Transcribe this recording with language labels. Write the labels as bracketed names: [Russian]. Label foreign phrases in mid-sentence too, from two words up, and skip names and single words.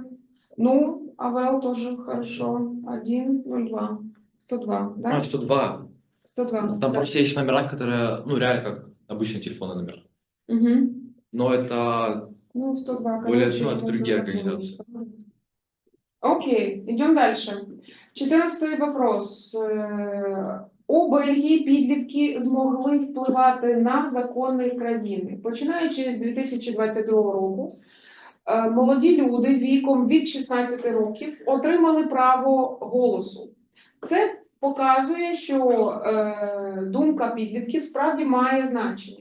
[Russian] Ну, АВЛ тоже хорошо, 102, 102, да? 102. 102. Там да. просто есть номера, которые, ну, реально как обычный телефонный номер. Мгм. Но это Ну, 102, более, короче, ну, это можно другие запомнить. организации. Окей, идем дальше. 14 вопрос. [Ukrainian] У Бельгії підлітки змогли впливати на закони країни. Починаючи з 2022 року, молоді люди віком від 16 років отримали право голосу. Це показує, що думка підлітків справді має значення.